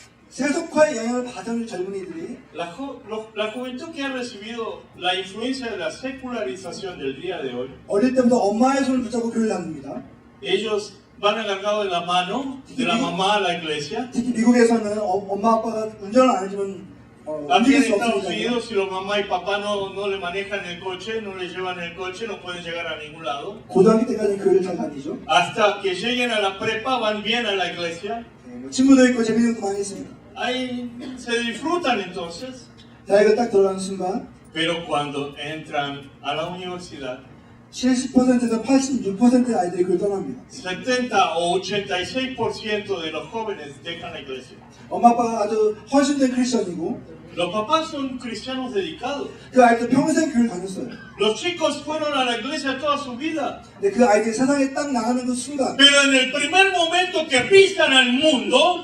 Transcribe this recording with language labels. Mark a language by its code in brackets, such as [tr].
[ko] 세속화의 영향을 받은 젊은이들이 [es] La juventud que ha recibido la influencia de la secularización del día de hoy, [ko] 어릴 때부터 엄마의 손을 붙잡고 교회를 다닙니다. [es] ellos van agarrados de la mano de la mamá a la iglesia. [ko] 특히 미국에서는 엄마 아빠가 운전을 안 해주면 [es] Aquí en [ko] 수 [es] Estados [ko] 없으니까 [es] Unidos, si los mamá y papá no le manejan el coche, no le llevan el coche, no pueden llegar a ningún lado. [ko] 고등학교 때까지 교회를 잘 다니죠. [es] Hasta que lleguen a la prepa van bien a la iglesia. [ko] 친구도 있고 재밌는 것도 많이 있습니다. [es] Ahí se disfrutan entonces. [ko] 대학을 딱 들어가는 순간 [es] Pero cuando entran a la universidad, [ko] 70%에서 86%의 아이들이 교회를 떠납니다. [es] 70 o 86% de los jóvenes dejan la iglesia. [ko] 엄마 아빠가 아주 헌신된 크리스천이고 [es] Los papás son cristianos dedicados. [ko] 그 아이들 평생 교회를 다녔어요. [es] Los chicos fueron a la iglesia toda su vida. [ko] 근데 그 아이들이 세상에 딱 나가는 그 순간 [es] Pero en el primer momento que pisan al mundo,